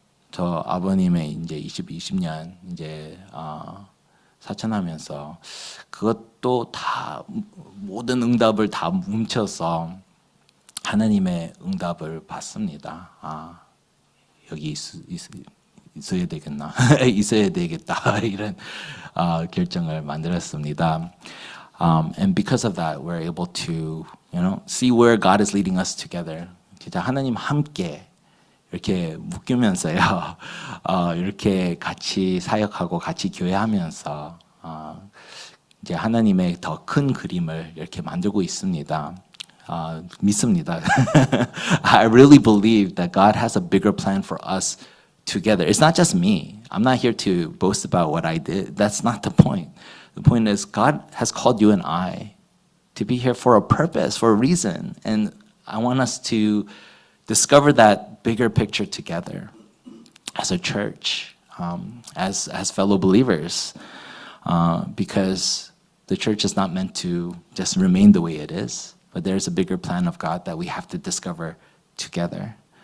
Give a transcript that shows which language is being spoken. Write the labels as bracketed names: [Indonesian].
[Korean] 저 아버님의 이제 20년 이제 사천하면서 그것도 다 모든 응답을 다 뭉쳐서 하나님의 응답을 받습니다. 여기 있어야 되겠나? 있어야 되겠다. 이런 결정을 만들었습니다. [English] And because of that, we're able to, see where God is leading us together. [Korean] 진짜 하나님 함께 이렇게 묶이면서요. 이렇게 같이 사역하고 같이 교회하면서 이제 하나님의 더 큰 그림을 이렇게 만들고 있습니다. 믿습니다. [English] I really believe that God has a bigger plan for us together. It's not just me. I'm not here to boast about what I did. That's not the point. The point is God has called you and I to be here for a purpose, for a reason. And I want us to discover that bigger picture together as a church, as fellow believers, because the church is not meant to just remain the way it is, but there's a bigger plan of God that we have to discover together.